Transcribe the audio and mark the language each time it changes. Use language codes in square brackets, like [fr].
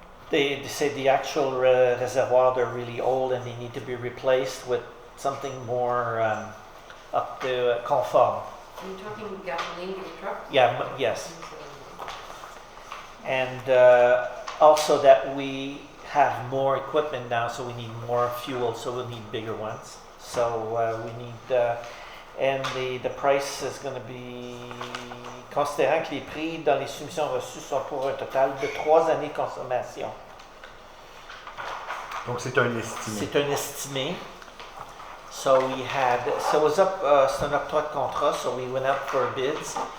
[en] They say the actual reservoirs are really old and they need to be replaced with something more up to conform. Are you talking gasoline for the truck? Yeah, yes. And also that we have more equipment now, so we need more fuel, so we'll need bigger ones. So we need, and the price is going to be, [fr] considérant que les prix dans les soumissions reçues sont pour un total de 3 années de consommation. Donc c'est un estimé. C'est un estimé. [en] So we had, so it was up, [fr] c'est un octroi de contrat, [en] so we went up for bids.